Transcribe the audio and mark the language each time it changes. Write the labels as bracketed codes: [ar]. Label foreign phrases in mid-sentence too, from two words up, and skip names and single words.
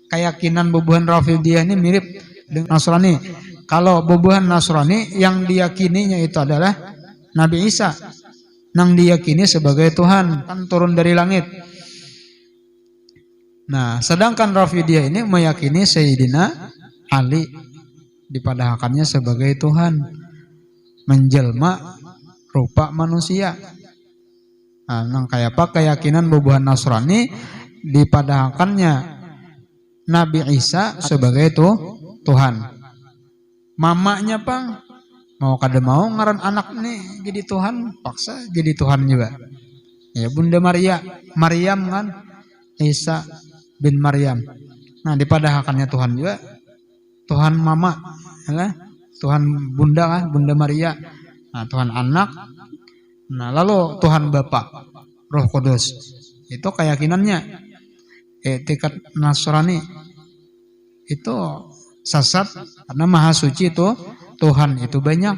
[bjn] Keyakinan bubuhan Rafidiyah ini mirip dengan Nasrani. [id] Kalau bobohan Nasrani yang diyakininya itu adalah Nabi Isa, yang diyakini sebagai Tuhan, kan turun dari langit. Nah, sedangkan Rafidiyah ini meyakini Sayyidina Ali dipadahkannya sebagai Tuhan, menjelma rupa manusia. [bjn] Nah, nang kayak apa keyakinan bobohan Nasrani dipadahkannya Nabi Isa sebagai Tuhan. Mamanya pang mau kada mau ngaran anak nih jadi Tuhan, paksa jadi Tuhan juga. [id] Ya Bunda Maryam kan, Isa bin Maryam. Nah dipadahkannya Tuhan juga, Tuhan mama, ya, Tuhan Bunda kan, Bunda Maria. Nah Tuhan anak. Nah lalu Tuhan Bapa, Roh Kudus. Itu keyakinannya. Etikat Nasrani itu sesat karena Maha Suci itu Tuhan itu banyak.